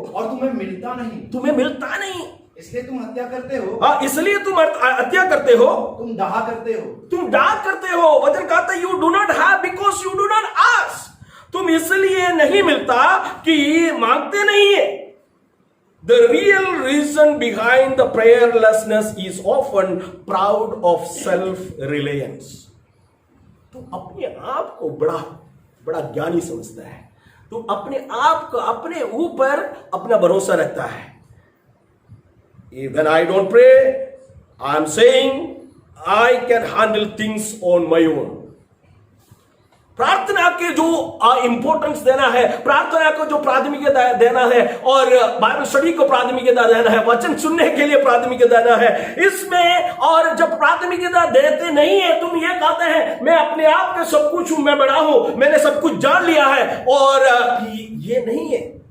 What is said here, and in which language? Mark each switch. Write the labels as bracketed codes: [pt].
[hi] और तुम्हें मिलता नहीं, तुम्हें मिलता नहीं, इसलिए तुम हत्या करते हो। हाँ, इसलिए तुम हत्या करते हो, तुम डाह करते हो, तुम डाक करते हो। वचन कहता है [en] You do not have because you do not ask. [hi] तुम इसलिए नहीं मिलता कि मांगते नहीं है। [en] The real reason behind the prayerlessness is often proud of self-reliance. [hi] तो अपने आप को बड़ा बड़ा ज्ञानी समझता है, तो अपने आप को, अपने ऊपर अपना भरोसा रखता है। [en] When I don't pray, I am saying I can handle things on my own. [hi] प्रार्थना के जो इंपॉर्टेंस देना है, प्रार्थना को जो प्राथमिकता देना है, और बाइबल स्टडी को प्राथमिकता देना है, वचन सुनने के लिए प्राथमिकता देना है इसमें। और जब प्राथमिकता देते नहीं है, तुम ये कहते हैं मैं अपने आप के सब कुछ हूं, मैं बड़ा हूं, मैंने सब कुछ जान लिया है, और ये नहीं है।